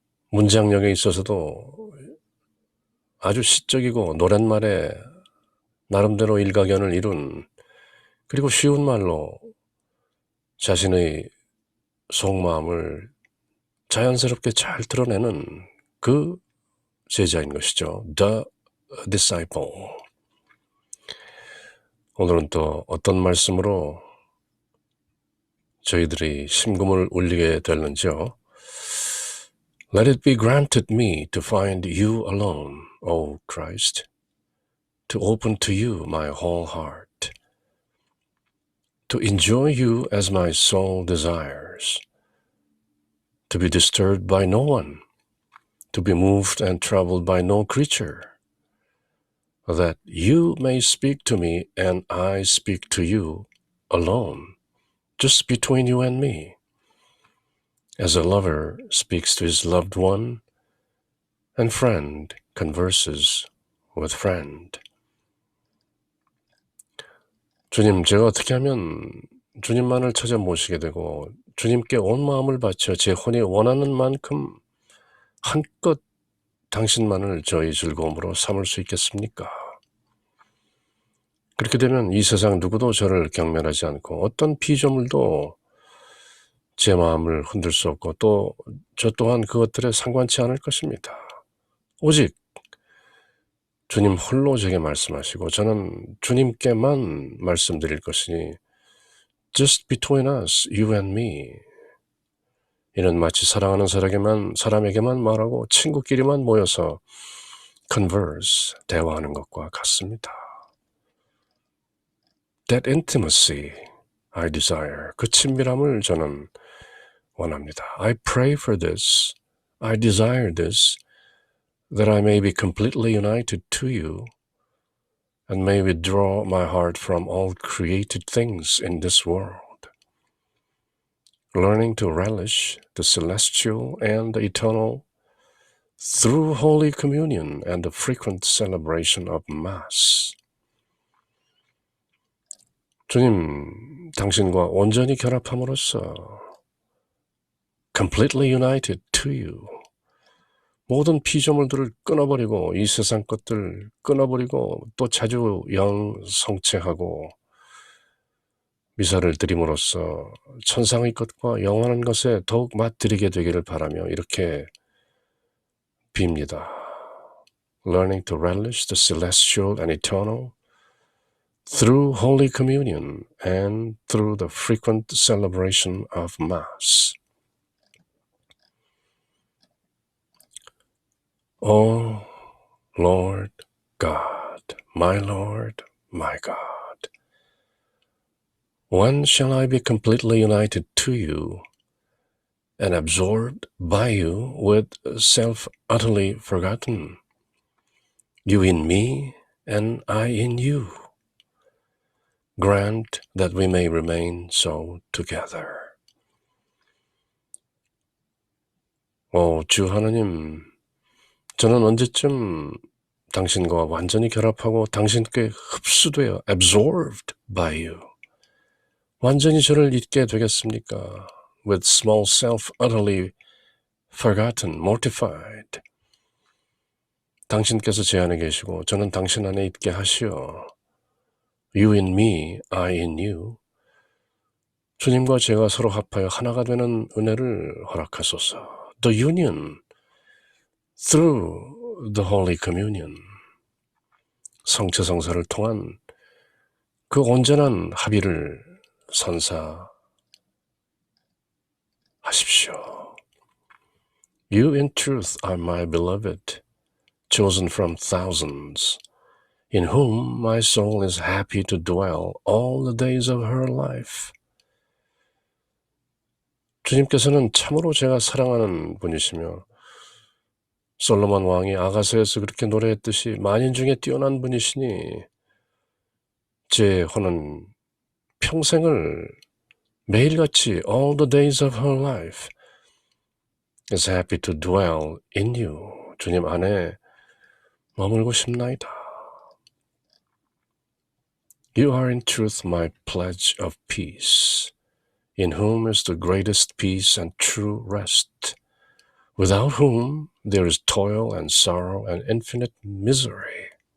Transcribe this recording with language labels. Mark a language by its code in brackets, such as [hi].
[ko] 문장력에 있어서도 아주 시적이고 노랫말에 나름대로 일가견을 이룬, 그리고 쉬운 말로 자신의 속마음을 자연스럽게 잘 드러내는 그 제자인 것이죠. [en] The disciple. [ko] 오늘은 또 어떤 말씀으로 저희들이 심금을 울리게 될는지요. [en] Let it be granted me to find you alone, O Christ, to open to you my whole heart, to enjoy you as my soul desires, to be disturbed by no one, to be moved and troubled by no creature, that you may speak to me and I speak to you alone, just between you and me, as a lover speaks to his loved one and friend converses with friend. [ko] 주님, 제가 어떻게 하면 주님만을 찾아 모시게 되고 주님께 온 마음을 바쳐 제 혼이 원하는 만큼 한껏 당신만을 저희 즐거움으로 삼을 수 있겠습니까? 그렇게 되면 이 세상 누구도 저를 경멸하지 않고 어떤 피조물도 제 마음을 흔들 수 없고 또 저 또한 그것들에 상관치 않을 것입니다. 오직 주님 홀로 제게 말씀하시고 저는 주님께만 말씀드릴 것이니 [en] just between us, you and me. [ko] 이는 마치 사랑하는 사람에게만 말하고 친구끼리만 모여서 [en] converse, [ko] 대화하는 것과 같습니다. That intimacy I desire, 그 친밀함을 저는 원합니다. [en] I pray for this, I desire this, that I may be completely united to you and may withdraw my heart from all created things in this world, learning to relish the celestial and the eternal through Holy Communion and the frequent celebration of Mass. [ko] 주님, 당신과 온전히 결합함으로써 [en] completely united to you, [ko] 모든 피조물들을 끊어버리고 이 세상 것들 끊어버리고 또 자주 성체하고 미사를 드림으로써 천상의 것과 영원한 것에 더욱 맛들이게 되기를 바라며 이렇게 빕니다. [en] Learning to relish the celestial and eternal through Holy Communion and through the frequent celebration of Mass. O Lord God, my Lord, my God, when shall I be completely united to you and absorbed by you with self utterly forgotten. You in me and I in you. Grant that we may remain so together. [ko] 주 하나님, 저는 언제쯤 당신과 완전히 결합하고 당신께 흡수되어 [en] absorbed by you, [ko] 완전히 저를 잊게 되겠습니까? [en] With small self utterly forgotten, mortified. [ko] 당신께서 제 안에 계시고 저는 당신 안에 있게 하시어 [en] You in me, I in you. [ko] 주님과 제가 서로 합하여 하나가 되는 은혜를 허락하소서. [en] The union through the Holy Communion. [ko] 성체성사를 통한 그 온전한 합의를 선사하십시오. [en] You in truth are my beloved, chosen from thousands, in whom my soul is happy to dwell all the days of her life. [ko] 주님께서는 참으로 제가 사랑하는 분이시며 솔로몬 왕이 아가서에서 그렇게 노래했듯이 만인 중에 뛰어난 분이시니 제 혼은 평생을 매일같이 [en] all the days of her life is happy to dwell in you. [ko] 주님 안에 머물고 싶나이다. [en] You are in truth my pledge of peace, in whom is the greatest peace and true rest, without whom there is toil and sorrow and infinite misery.